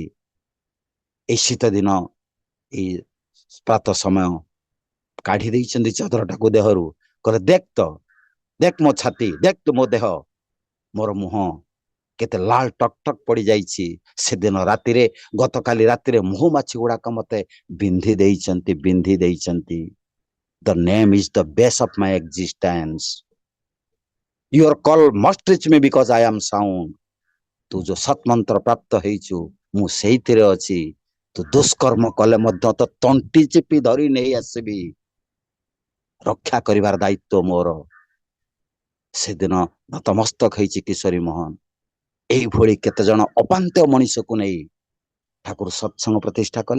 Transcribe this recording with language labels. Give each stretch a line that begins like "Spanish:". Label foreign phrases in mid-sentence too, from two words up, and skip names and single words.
Odia: ଏଇ ଶୀତ ଦିନ ଏଇ ପ୍ରାତ ସମୟ କାଢି ଦେଇଛନ୍ତି ଚାଦରଟାକୁ ଦେହରୁ। କହିଲେ, ଦେଖ ତ, ଦେଖ ମୋ ଛାତି, ଦେଖ ତୁ ମୋ ଦେହ, ମୋର ମୁହଁ କେତେ ଲାଲ ଟକ ଟକ ପଡି ଯାଇଛି। ସେଦିନ ରାତିରେ, ଗତକାଲି ରାତିରେ ମହୁମାଛି ଗୁଡାକ ମତେ ବିନ୍ଧି ଦେଇଛନ୍ତି, ବିନ୍ଧି ଦେଇଛନ୍ତି।
English: The name is the base of my existence. Your call must reach me because I am sound.
Odia: ତୁ ଯୋଉ ସତ୍ମନ୍ତ୍ର ପ୍ରାପ୍ତ ହେଇଛୁ, ମୁଁ ସେଇଥିରେ ଅଛି। ତୁ ଦୁଷ୍କର୍ମ କଲେ ମଧ୍ୟ ତ ତଣ୍ଟି ଚିପି ଧରି ନେଇ ଆସିବି। ରକ୍ଷା କରିବାର ଦାୟିତ୍ୱ ମୋର। ସେଦିନ ନତମସ୍ତକ ହେଇଛି କିଶୋରୀ ମୋହନ। এইଭଳି କେତେ ଜଣ ଅପାନ୍ତ୍ୟ ମଣିଷକୁ ନେଇ ଠାକୁର ସତ୍ସଙ୍ଗ ପ୍ରତିଷ୍ଠା କଲେ।